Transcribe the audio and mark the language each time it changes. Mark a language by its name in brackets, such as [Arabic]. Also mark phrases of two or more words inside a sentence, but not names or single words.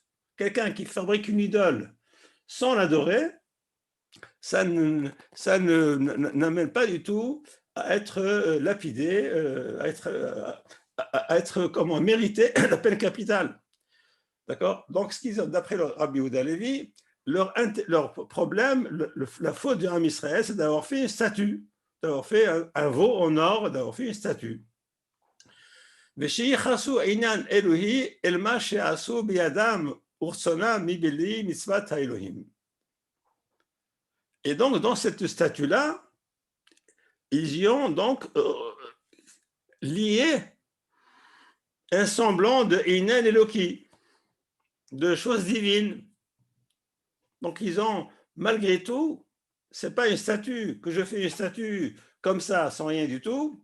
[French] Quelqu'un qui fabrique une idole sans l'adorer, ça n'amène pas du tout à être lapidé, à être comment mérité la peine capitale. D'accord? Donc, d'après le Rabbi Yehuda Levi, leur problème, la faute du Ham Israël, c'est d'avoir fait une statue, d'avoir fait un veau en or, d'avoir fait une statue. [Hebrew] ושיחסו עניין אלוהי אל מה שעשו בידם ורצונם מבלי מצוות האלוהים. [French] Et donc, dans cette statue-là, ils y ont donc lié un semblant de [Hebrew] ענין אלוקי, [French] de choses divines. Donc, ils ont, malgré tout, c'est pas une statue, que je fais une statue comme ça, sans rien du tout.